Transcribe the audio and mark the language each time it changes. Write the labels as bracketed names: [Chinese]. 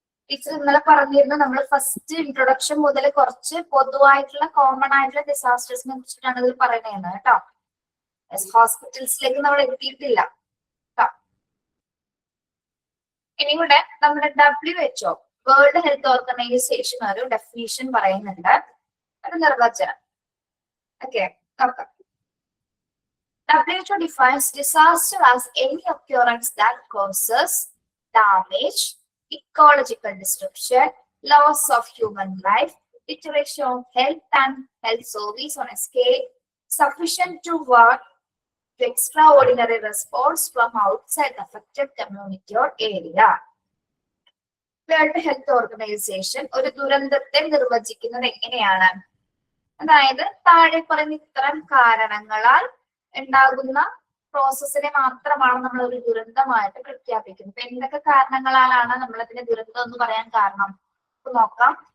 [Malayalam] Teacher ഇന്നലെ പറഞ്ഞിരുന്നു നമ്മൾ ഫസ്റ്റ് ഇൻട്രൊഡക്ഷൻ മുതൽ കുറച്ച് പൊതുവായിട്ടുള്ള കോമൺ ആയിട്ടുള്ള ഡിസാസ്റ്റേഴ്സിനെ കുറിച്ചിട്ടാണ് ഇതിൽ പറയുന്നത് കേട്ടോ. ഹോസ്പിറ്റൽസിലേക്ക് നമ്മൾ എത്തിയിട്ടില്ല കേട്ടോ. ഇനി കൂടെ നമ്മുടെ WHO വേൾഡ് ഹെൽത്ത് ഓർഗനൈസേഷൻ ഒരു ഡെഫിനിഷൻ പറയുന്നുണ്ട്, ഒരു നിർവചനം. ഓക്കെ, നോക്കാം. [English] WHO defines disaster as any occurrence that causes damage, ecological disruption, loss of human life, deterioration of health and health service on a scale sufficient to warrant to extraordinary response from outside the affected community or area. [Malayalam] World health organisation ഒരു ദുരന്തത്തെ നിർവചിക്കുന്നത് എങ്ങനെയാണ്? അതായത് താഴെ പറയുന്ന ഇത്തരം കാരണങ്ങളാൽ ഉണ്ടാകുന്ന പ്രോസസ്സിനെ മാത്രമാണ് നമ്മൾ ഒരു ദുരന്തമായിട്ട് പ്രഖ്യാപിക്കുന്നത്. ഇപ്പൊ എന്തൊക്കെ കാരണങ്ങളാലാണ് നമ്മൾ അതിനെ ദുരന്തം എന്ന് പറയാൻ കാരണം നോക്കാം.